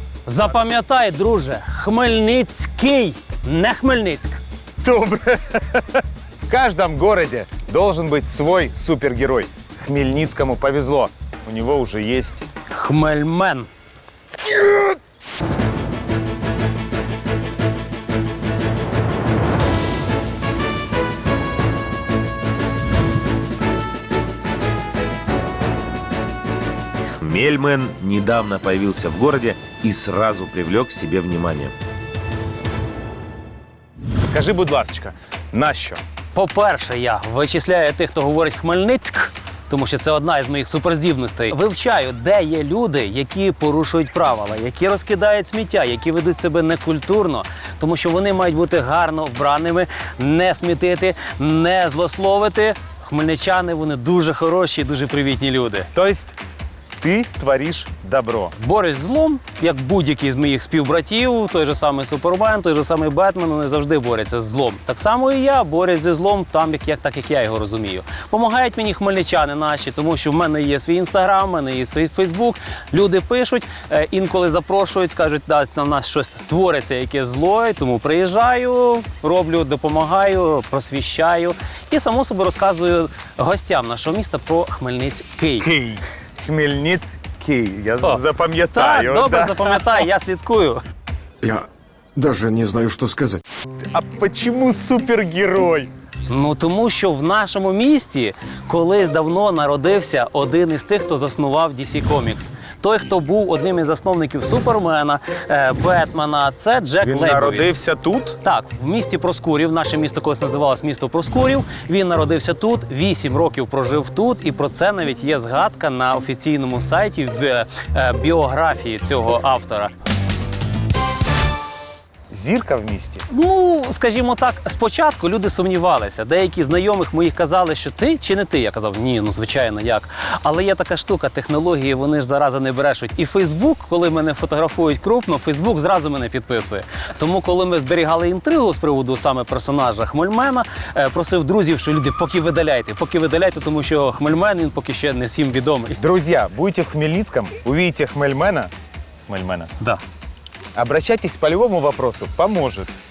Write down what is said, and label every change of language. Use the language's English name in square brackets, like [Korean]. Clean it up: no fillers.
[Ukrainian] Запам'ятай, друже, Хмельницький, не Хмельницьк. Добре. [Russian] В каждом городе должен быть свой супергерой. Хмельницкому повезло. У него уже есть Хмельмен. Хмельмен недавно появился в городе и сразу привлек к себе внимание. [Ukrainian] Скажи, будь ласочка, нащо? По-перше, я вичисляю тих, хто говорить Хмельницьк, тому що це одна із моїх суперздібностей. Вивчаю, де є люди, які порушують правила, які розкидають сміття, які ведуть себе некультурно, тому що вони мають бути гарно вбраними, не смітити, не злословити. Хмельничани, вони дуже хороші, дуже привітні люди. Тобто ти твориш добро. Борюсь з злом, як будь-який з моїх співбратів, той же самий Супермен, той же самий Бетмен, вони завжди борються з злом. Так само і я борюсь зі злом там, так як я його розумію. Помагають мені хмельничани наші, тому що в мене є свій Інстаграм, в мене є свій Фейсбук. Люди пишуть, інколи запрошують, кажуть, да, на нас щось твориться, яке зло, тому приїжджаю, роблю, допомагаю, просвіщаю і само собі розказую гостям нашого міста про Хмельницький. Хмельницький. Я запам'ятаю. Так, добре, запам'ятай, я слідкую. [Russian] Я даже не знаю, что сказать. А почему супергерой? [Ukrainian] Ну, тому що в нашому місті колись давно народився один із тих, хто заснував DC Comics. Той, хто був одним із засновників Супермена, Бетмена, це Джек Він Лейбовіц. народився тут? Так, в місті Проскурів. Наше місто колись називалось місто Проскурів. Він народився тут, 8 років прожив тут, і про це навіть є згадка на офіційному сайті в біографії цього автора. Зірка в місті? Ну, скажімо так, спочатку люди сумнівалися. Деякі знайомих моїх казали, що ти чи не ти? Я казав, ні, ну звичайно, як. Але є така штука, технології, вони ж зараза не брешуть. І Фейсбук, коли мене фотографують крупно, Фейсбук зразу мене підписує. Тому, коли ми зберігали інтригу з приводу саме персонажа Хмельмена, просив друзів, що люди, поки видаляйте, тому що Хмельмен, він поки ще не всім відомий. [Russian] Друзья, будете в Хмельницком, увидите Хмельмена. Да. Обращайтесь по любому вопросу, поможет.